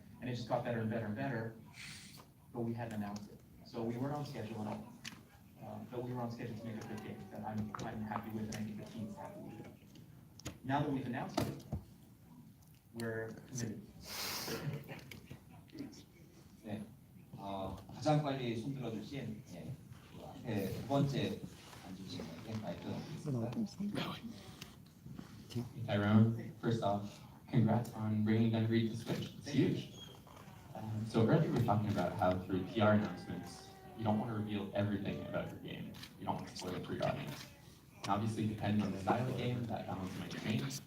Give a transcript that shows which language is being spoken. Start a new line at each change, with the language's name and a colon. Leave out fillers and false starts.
English: And it just got better and better and better, but we hadn't announced it. So we weren't on schedule at all. But we were on schedule to make a good game that I'm happy with and I think the team's happy with. Now that we've announced it, we're committed.
Korean: 네, 가장 빨리 손들어 주신 그 앞에 두 번째 앉으신 분께 마이크 넘기겠습니다.
English: Tyrone, first off, congrats on bringing Gun Read to Switch. It's huge. So earlier we were talking about how through PR announcements, you don't want to reveal everything about your game. You don't want to spoil it for your audience. And obviously, depending on the style of game, that balance might change.